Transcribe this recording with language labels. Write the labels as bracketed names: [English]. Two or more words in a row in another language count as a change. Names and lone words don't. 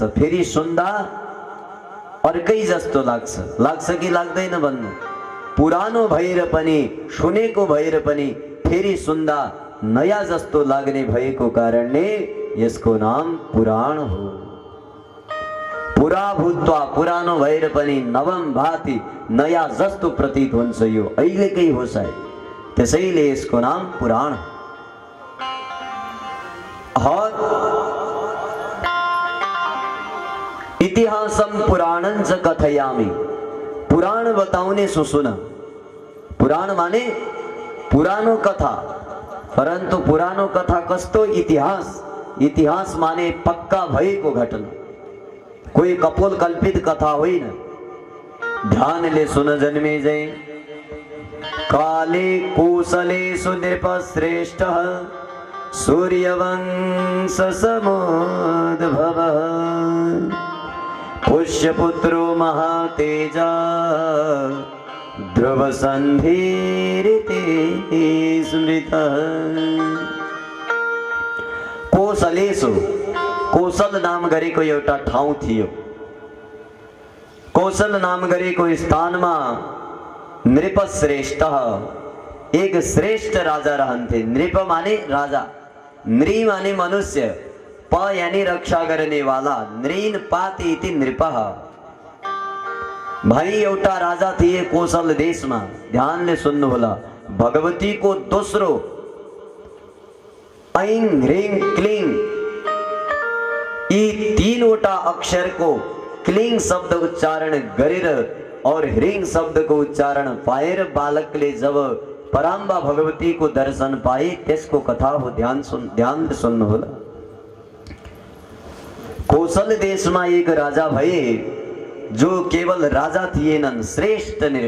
[Nepali] फेरि सुन्दा अर्कै जस्तो लाग्छ कि लाग्दैन भन्नु? पुरानो भएर पनि, सुनेको भएर पनि फेरि सुन्दा नयाँ जस्तो लाग्ने भएको कारणले यसको नाम पुराण हो। [Sanskrit] पुरा भूत्वा, [Nepali] पुरानो भएर पनि [Sanskrit] नवम भाति, [Nepali] नयाँ जस्तो प्रतीत हुन्छ। यो अहिलेकै हो सायद, त्यसैले यसको नाम पुराण। [Sanskrit] और इतिहासम पुराणं च कथयामि, [Nepali] पुराण बताउने सुन। पुराण माने पुरानो कथा, परंतु पुरानो कथा कस्तो इतिहास। इतिहास माने पक्का भएको घटना, कोई कपोल कल्पित कथा होइन। ध्यानले सुन जन्मेजय। [Sanskrit] काले कौसले सुनृपश्रेष्ठ सूर्यवंश समुद्भव पुष्यपुत्रो महातेजा ध्रुव संधिरिते स्मृतः। [Nepali] कोसलेसु, कोसल नाम गरेको एउटा ठाउँ थियो। कोसल नाम गरेको स्थानमा नृपश्रेष्ठ, एक श्रेष्ठ राजा रहन्थे। नृप माने राजा, नृ माने मनुष्य, प यानी रक्षा गर्ने वाला, [Sanskrit] नृन पाति इति नृपः। [Nepali] भाइ एउटा राजा थिए कोसल देशमा। ध्यानले सुन्नु होला। भगवतीको दोस्रो ऐं ह्रीं क्लीं यी तीनवटा अक्षरको क्लीं शब्द उच्चारण गरेर और ह्रीं शब्दको उच्चारण पाएर बालकले जब पराम्बा भगवतीको दर्शन पाए त्यसको कथा हो। ध्यान सुन्नु होला। कोसल देशमा एक राजा भए जो केवल राजा थिएनन्, श्रेष्ठ नृप।